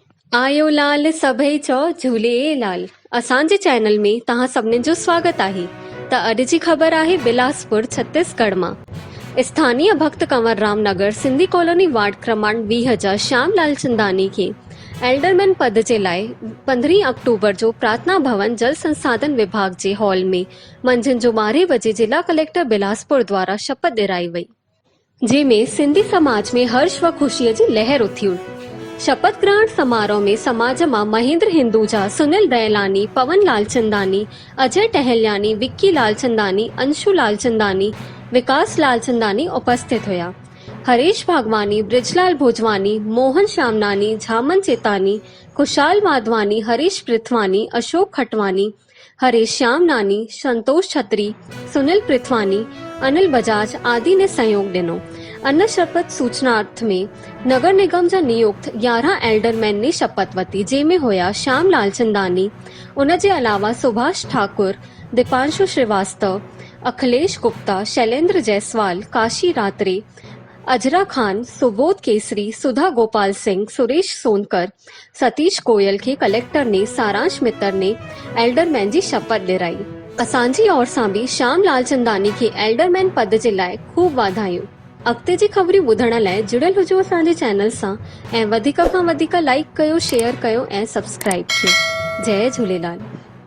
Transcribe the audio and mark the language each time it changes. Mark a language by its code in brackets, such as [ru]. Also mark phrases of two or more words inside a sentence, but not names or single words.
[sd] आयो लाल सभई चओ झूलेलाल। असांजे चैनल में तव्हां सभिनीनि जो स्वागत आहे। त अॼु जी ख़बर आहे बिलासपुर छत्तीसगढ़ मां। स्थानीय भक्त कंवर राम नगर सिंधी कॉलोनी वार्ड क्रमांक 20 जा श्याम लालचंदानी खे एल्डरमैन पद जे लाइ 15 अक्टूबर जो प्रार्थना भवन जल संसाधन विभाग जे हॉल में मंझंदि जो 12 बजे जिला कलेक्टर बिलासपुर द्वारा शपथ ॾिराई वई, जंहिंमें सिंधी समाज में हर्ष व ख़ुशीअ जी लहर उथी। शपथ ग्रहण समारोह में समाज मां महेंद्र हिंदुजा, सुनील दयालानी, पवन लालचंदानी, अजय टहलियानी, विक्की लालचंदानी, अंशु लालचंदानी, विकास लालचंदानी उपस्थित हुआ। हरीश भागवानी, ब्रिजलाल भोजवानी, मोहन श्यामनानी, झामन चेतानी, खुशाल माधवानी, हरीश पृथवानी, अशोक खटवानी, हरीश श्यामनानी, संतोष छत्री, सुनील पृथवानी, अनिल बजाज आदि ने सहयोग ॾिनो। अन्न शपथ सूचनार्थ में नगर निगम जा नियुक्त 11 एल्डरमैन ने शपथ वती, जंहिंमें हुआ श्याम लालचंदानी, उन जे अलावा सुभाष ठाकुर, दीपांशु श्रीवास्तव, अखिलेश गुप्ता, शैलेंद्र जायसवाल, काशी रात्रे, अजरा खान, सुबोध केसरी, सुधा गोपाल सिंह, सुरेश सोनकर, सतीश गोयल के कलेक्टर ने सारांश मित्तर ने एल्डरमैन जी शपथ ॾिराई। असांजी ओर सां बि श्याम लालचंदानी के एल्डरमैन पद जे लाइ खूब वाधायूं। अॻिते जी ख़बरूं ॿुधण लाइ जुड़ियल हुजो असांजे चैनल सां ऐं वधीक खां वधीक लाइक कयो, शेयर कयो ऐं सब्सक्राइब कयो। जय झूलेलाल।